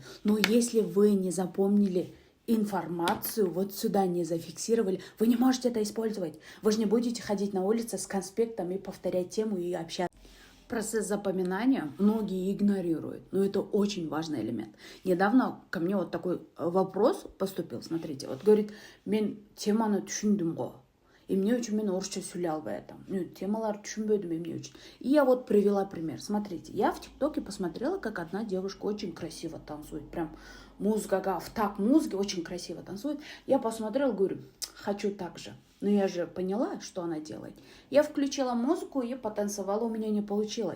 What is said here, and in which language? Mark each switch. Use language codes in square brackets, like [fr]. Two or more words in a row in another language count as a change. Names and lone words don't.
[ru] Но если вы не запомнили информацию, вот сюда не зафиксировали, вы не можете это использовать. Вы же не будете ходить на улице с конспектом и повторять тему и общаться. Процесс запоминания многие игнорируют, но это очень важный элемент. Недавно ко мне вот такой вопрос поступил, смотрите, вот говорит, [ky] мен теманы түшүндүм го. [ru] И мне очень [ky] мен орысша сөйлей албай атам. Темалар түшүнбөдүм эмне үчүн. [ru] И я вот привела пример. Смотрите, я в ТикТоке посмотрела, как одна девушка очень красиво танцует. Прям музыка, в такт музыки очень красиво танцует. Я посмотрела, говорю, хочу так же. Но я же поняла, что она делает. Я включила музыку и потанцевала, у меня не получилось.